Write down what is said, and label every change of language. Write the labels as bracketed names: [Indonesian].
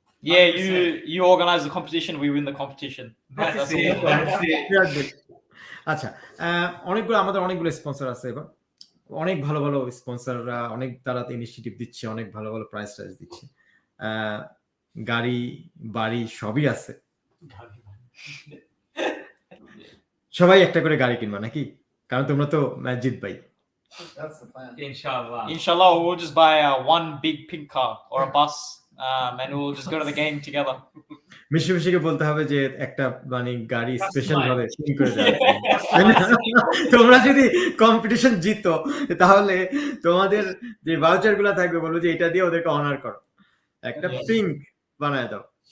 [English] Yeah, you organize the competition, we win the competition. That's it. [Bangla] আচ্ছা, আমাদের অনেকগুলো sponsor আছে এবার, অনেক ভালো ভালো স্পন্সররা, অনেক তারা ইনিশিয়েটিভ দিচ্ছে, অনেক ভালো ভালো প্রাইস দিচ্ছে, গাড়ি বাড়ি সবই আছে। সবাই একটা করে গাড়ি কিনবা নাকি? কারণ তোমরা তো জিতবাই। [English] That's the plan. [Bangla] ইনশাআল্লাহ। [English] Inshallah, we'll just buy one big pink car or a bus, and we'll just go to the game together. [Bangla] মিশিকে বলতে হবে যে একটা মানে গাড়ি স্পেশাল ভাবে কিন করে দেওয়া। তোমরা যদি কম্পিটিশন জিতো তাহলে তোমাদের যে ভাউচার গুলা থাকবে বলবো যে এটা দিয়ে ওদেরকে অনার করো, একটা পিঙ্ক বানায় দাও।